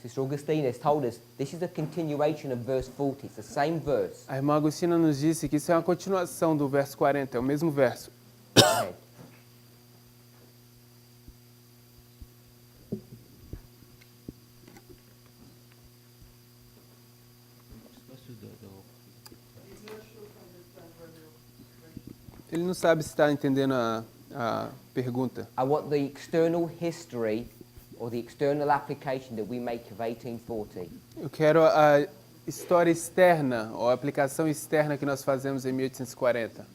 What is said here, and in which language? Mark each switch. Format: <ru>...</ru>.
<en>Sister Augustina has told us this is a continuation of verse 40. It's the same verse.</en> <pt>A irmã Agostina nos disse que isso é uma continuação do verso 40, é o mesmo verso.</pt> <en>Go ahead.</en> <pt>Ele não sabe se está entendendo a pergunta.</pt> <en>I want the external history or the external application that we make of 1840.</en> <pt>Eu quero história externa, ou a aplicação externa que nós fazemos em 1840.</pt>